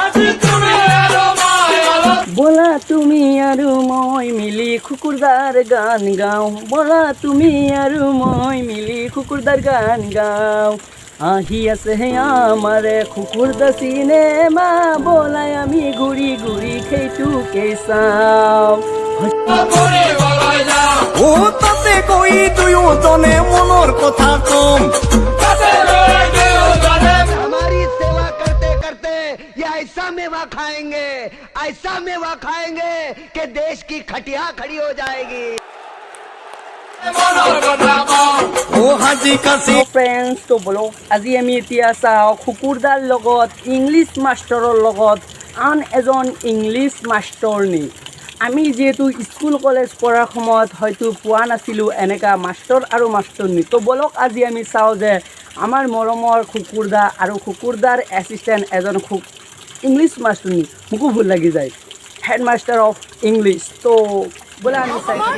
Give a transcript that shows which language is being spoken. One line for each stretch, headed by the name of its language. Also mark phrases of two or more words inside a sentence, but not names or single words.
Assamese: ব'লা তুমি আৰু মই মিলি খুকুৰদাৰ গান গাওঁ ব'লা তুমি আৰু মই মিলি খুকুৰদাৰ গান গাওঁ আহি আছে হে আমাৰ খুকুৰদা চিনেমা ব'লাই আমি ঘূৰি ঘূৰি সেইটোকে চাওঁ ও তাতে গৈ দুয়োজনে মনৰ কথা কম
Hindi: हमारी सेवा करते करते ये ऐसा मेवा खाएंगे कि देश की खटिया खड़ी हो जाएगी ও হাজি কাছি
Assamese: ফ্ৰেণ্ডছ তো বলক আজি আমি এতিয়া চাওঁ খুকুৰদাৰ লগত
English: English master
Assamese: লগত আন এজন ইংলিছ মাষ্টৰনী আমি যিহেতু
English: school college
Assamese: পঢ়াৰ সময়ত হয়তো পোৱা নাছিলোঁ এনেকুৱা মাষ্টৰ আৰু মাষ্টৰনী তো বলক আজি আমি চাওঁ যে আমাৰ মৰমৰ খুকুৰদা আৰু খুকুৰদাৰ এছিষ্টেণ্ট এজন ইংলিছ মাষ্টৰনী মোকো ভুল লাগি যায়
English: headmaster of English
Assamese: তো বোলে আমি চাইছোঁ